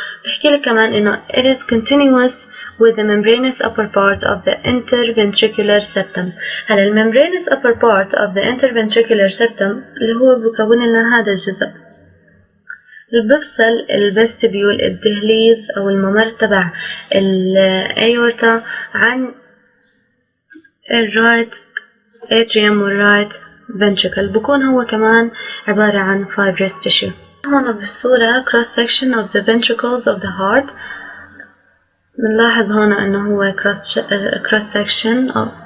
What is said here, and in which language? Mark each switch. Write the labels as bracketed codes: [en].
[ar] بحكي لك كمان إنه [en] it is continuous with the membranous upper part of the interventricular septum. [ar] هلا ال membranous upper part of the interventricular septum اللي هو بكون لنا هذا الجزء اللي بفصل الفستبيول، الدهليز أو الممر تبع الأيورتا عن الرايت atrium والرايت ventricle، بكون هو كمان عبارة عن fibrous tissue. هون بالصورة [en] cross section of the ventricles of the heart. [ar] بنلاحظ هون انه هو cross section